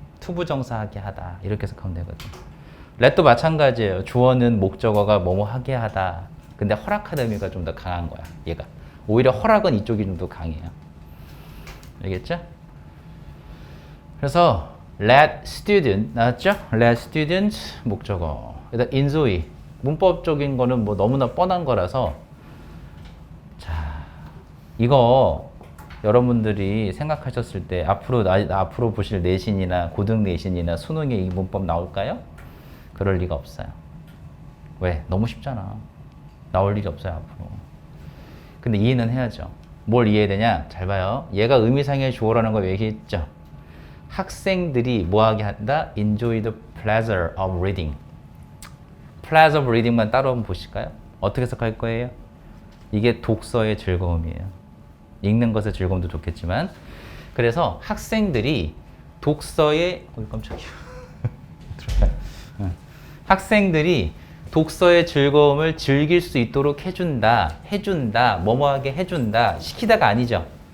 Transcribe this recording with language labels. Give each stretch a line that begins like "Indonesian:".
Korean: 투부정사하게 하다. 이렇게 해석하면 되거든. let도 마찬가지예요. 주어는 목적어가 뭐뭐 하게 하다. 근데 허락하다 의미가 좀 더 강한 거야. 얘가. 오히려 허락은 이쪽이 좀 더 강해요. 알겠죠? 그래서
English: let student
Korean: 나왔죠?
English: let student
Korean: 목적어. 일단 enjoy 문법적인 거는 뭐 너무나 뻔한 거라서 자 이거 여러분들이 생각하셨을 때 앞으로 보실 내신이나 고등 내신이나 수능에 이 문법 나올까요? 그럴 리가 없어요. 왜? 너무 쉽잖아. 나올 일이 없어요 앞으로. 근데 이해는 해야죠. 뭘 이해해야 되냐? 잘 봐요. 얘가 의미상의 주어라는 거 얘기했죠. 학생들이 뭐하게 한다?
English: Enjoy the pleasure of reading. pleasure of reading
Korean: 만 따로 한번 보실까요? 어떻게 해석할 거예요? 이게 독서의 즐거움이에요. 읽는 것의 즐거움도 좋겠지만 그래서 학생들이 독서의 깜짝이야. 학생들이 독서의 즐거움을 즐길 수 있도록 해준다, 뭐뭐하게 해준다, 시키다가 아니죠.